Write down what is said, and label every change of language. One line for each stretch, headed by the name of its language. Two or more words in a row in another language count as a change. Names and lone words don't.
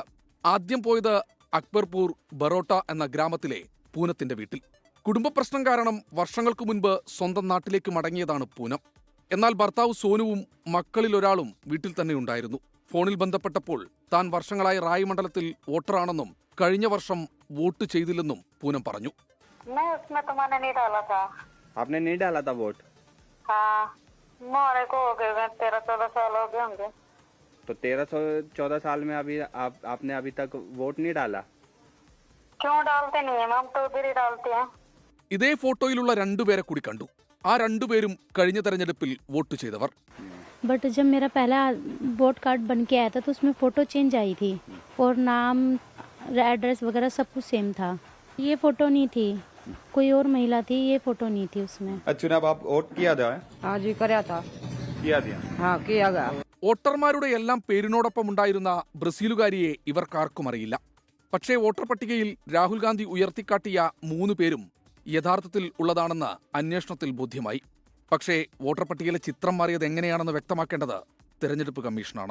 Malayalam: ആദ്യം പോയത് അക്ബർപൂർ ബറോട്ട എന്ന ഗ്രാമത്തിലെ പൂനത്തിന്റെ വീട്ടിൽ. കുടുംബ പ്രശ്നം കാരണം വർഷങ്ങൾക്ക് മുൻപ് സ്വന്തം നാട്ടിലേക്ക് മടങ്ങിയതാണ് പൂനം. എന്നാൽ ഭർത്താവ് സോനുവും മക്കളിലൊരാളും വീട്ടിൽ തന്നെ ഉണ്ടായിരുന്നു. ഫോണിൽ ബന്ധപ്പെട്ടപ്പോൾ താൻ വർഷങ്ങളായി റായ് മണ്ഡലത്തിൽ വോട്ടറാണെന്നും കഴിഞ്ഞ വർഷം വോട്ട് ചെയ്തില്ലെന്നും പൂനം പറഞ്ഞു.
Hindi: आपने नहीं डाला था वोट? हाँ, मोरे को हो गए 13-14 साल हो गए होंगे। तो 13-14 साल में आपने अभी तक वोट नहीं डाला? क्यों डालते नहीं है, हम तो उधर ही डालते हैं.
Malayalam: ഇതേ ഫോട്ടോയിലുള്ള 2 പേരെ കൂടി കണ്ടു. ആ 2 പേരും കഴിഞ്ഞ തെരഞ്ഞെടുപ്പിൽ വോട്ട് ചെയ്തവർ.
Hindi: बट जब मेरा पहला
English: vote card
Hindi: बन के आया था तो उसमें
English: photo change
Hindi: आई थी और नाम एड्रेस वगैरह सब कुछ सेम था. ये फोटो नहीं थी, कोई और महिला थी, ये फोटो नहीं थी उसमें. चुनाव आप वोट किया था? हाँ जी, कराया था. किया दिया? हाँ, किया गया.
Malayalam: വോട്ടർമാരുടെ എല്ലാം പേരിനോടൊപ്പം ഉണ്ടായിരുന്ന ബ്രസീലുകാരിയെ ഇവർക്കാർക്കും അറിയില്ല. പക്ഷേ വോട്ടർ പട്ടികയിൽ രാഹുൽ ഗാന്ധി ഉയർത്തിക്കാട്ടിയ 3 പേരും യഥാർത്ഥത്തിൽ ഉള്ളതാണെന്ന് അന്വേഷണത്തിൽ ബോധ്യമായി. പക്ഷേ വോട്ടർ പട്ടികയിലെ ചിത്രം മാറിയത് എങ്ങനെയാണെന്ന് വ്യക്തമാക്കേണ്ടത് തെരഞ്ഞെടുപ്പ് കമ്മീഷനാണ്.